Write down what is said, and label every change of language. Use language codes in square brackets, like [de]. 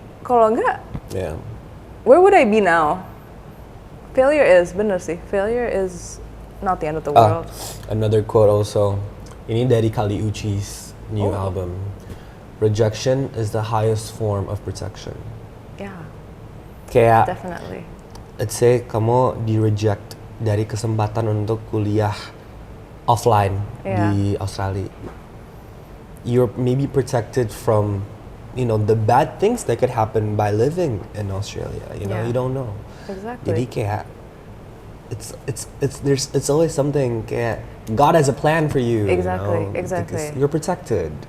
[id] Kalau enggak, [en] where would I be now? Failure is, [id] bener sih, [en] failure is not the end of the world. Another quote also, [id] ini dari [en] Kali Uchis new album. Rejection is the highest form of protection. Yeah, [id] Kayak, [en] definitely. let's say [id] kamu di-reject dari kesempatan untuk kuliah offline di Australia. [en] You're maybe protected from, the bad things that could happen by living in Australia. You don't know. Exactly. [id] Jadi kayak, [en] it's always something [id] kayak [en] God has a plan for you. Exactly, Because exactly. you're protected.